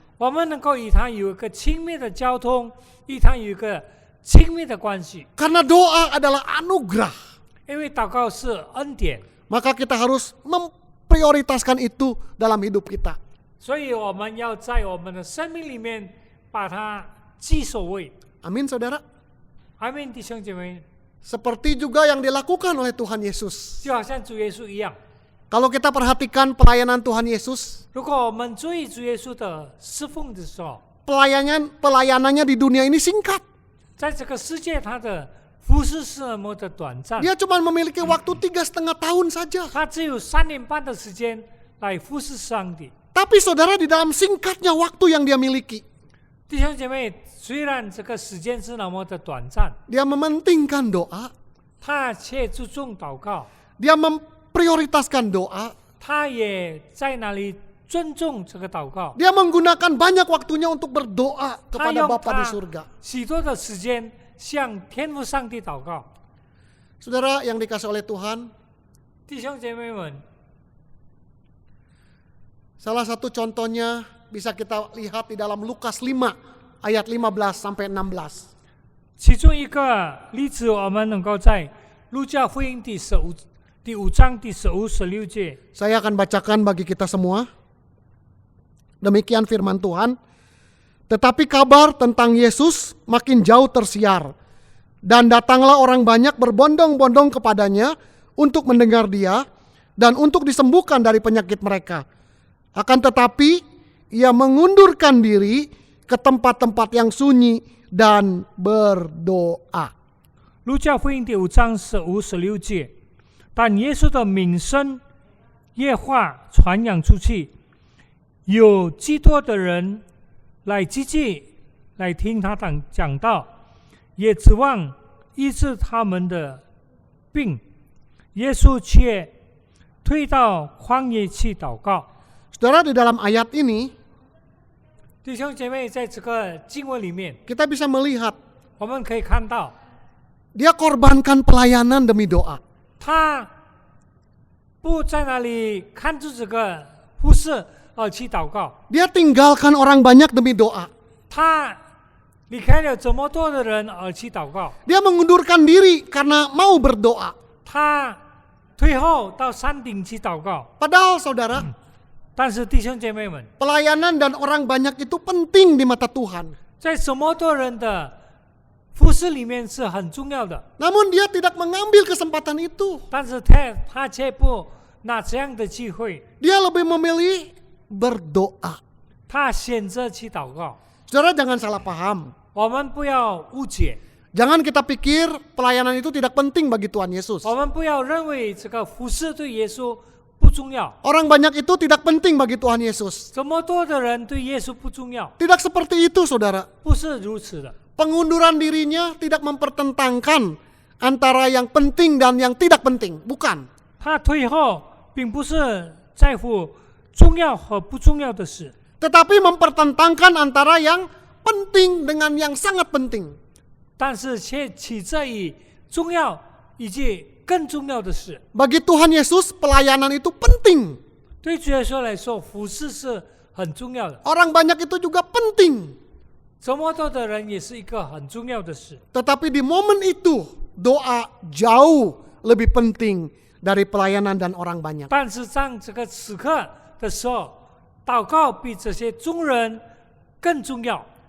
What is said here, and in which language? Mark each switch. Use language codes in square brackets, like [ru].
[zh] 我们能够与他有一个亲密的交通，与他有一个亲密的关系。 [id] Karena doa adalah anugerah, [zh] 因为祷告是恩典， [id] maka kita harus memprioritaskan itu dalam hidup kita. [zh] 所以我们要在我们的生命里面把它居首位。 [id] Amin, saudara. [zh] 阿们，弟兄姐妹， [id] Seperti juga yang dilakukan oleh Tuhan Yesus. [zh] 就好像主耶稣一样。 [id] Kalau kita perhatikan pelayanan Tuhan Yesus, [zh] 如果我们注意主耶稣的侍奉的时候， [id] pelayanannya di dunia ini singkat. [zh] 在这个世界他的服侍是那么的短暂， [id] Dia cuma memiliki waktu 3,5 tahun saja. [zh] 他只有3年半的时间来服侍上帝。 [id] Tapi saudara, di dalam singkatnya waktu yang dia miliki, [zh] 弟兄姐妹，虽然这个时间是那么的短暂， [id] dia mementingkan doa, [zh] 他却注重祷告， [id] dia memprioritaskan doa, [zh] 他也在那里尊重这个祷告， [id] dia menggunakan banyak waktunya untuk berdoa [zh] 他 [id] kepada [zh] 用 [id] Bapa di [zh] 他 [id] surga. [zh] 许多的时间向天父上帝祷告。 [id] Saudara yang dikasih oleh Tuhan, [zh] 弟兄姐妹们， [id] salah satu contohnya bisa kita lihat di dalam Lukas 5 ayat 15 sampai 16. [zh] 其中一个例子，我们能够在路加福音第5章第15、16节。 [id] Saya akan bacakan bagi kita semua. Demikian firman Tuhan. Tetapi kabar tentang Yesus makin jauh tersiar. Dan datanglah orang banyak berbondong-bondong kepadanya untuk mendengar dia dan untuk disembuhkan dari penyakit mereka. Akan tetapi ia mengundurkan diri ke tempat-tempat yang sunyi dan berdoa. [zh] 路加福音第5章15、16节。但耶稣的名声越发传扬出去，有极多的人来积极来听他讲道，也指望医治他们的病。耶稣却退到旷野去祷告。 [id] Saudara, di dalam ayat ini [zh] 弟兄姐妹，在这个经文里面， [id] kita bisa melihat [zh] 我们可以看到， [id] dia korbankan pelayanan demi doa. [zh] 他不在那里看住这个服侍而去祷告， [id] Dia tinggalkan orang banyak demi doa. [zh] 他离开了这么多的人而去祷告， [id] Dia mengundurkan diri karena mau berdoa. [zh] 他退后到山顶去祷告。 [id] Padahal saudara, [zh] 但是弟兄姐妹们， [id] pelayanan dan orang banyak itu penting di mata Tuhan. [zh] 在这么多人的服侍里面是很重要的， [id] Namun dia tidak mengambil kesempatan itu. [zh] 但是他却不拿这样的机会， [id] Dia lebih memilih berdoa. [zh] 他选择去祷告。 [id] Saudara jangan salah paham. [zh] 我们不要误解， [id] Jangan kita pikir pelayanan itu tidak penting bagi Tuhan Yesus. [zh] 我们不要认为这个服侍对耶稣不重要。 [id] Orang banyak itu tidak penting bagi Tuhan Yesus. [zh] 这么多的人对耶稣不重要， [id] Tidak seperti itu, saudara. [zh] 不是如此的。 [id] Pengunduran dirinya tidak mempertentangkan antara yang penting dan yang tidak penting. Bukan. [zh] 他退后，并不是在乎重要和不重要的事， [id] Tetapi mempertentangkan antara yang penting dengan yang sangat penting. [zh] 但是却取决于重要以及更重要的事。 [id] Bagi Tuhan Yesus, pelayanan itu penting. [zh] 对主耶稣来说，服侍是很重要的。 [id] Orang banyak itu juga penting. [zh] 这么多的人也是一个很重要的事， [id] Tetapi di momen itu, doa jauh lebih penting dari pelayanan dan orang banyak. [zh] 但是在这个此刻的时候，祷告比这些众人更重要。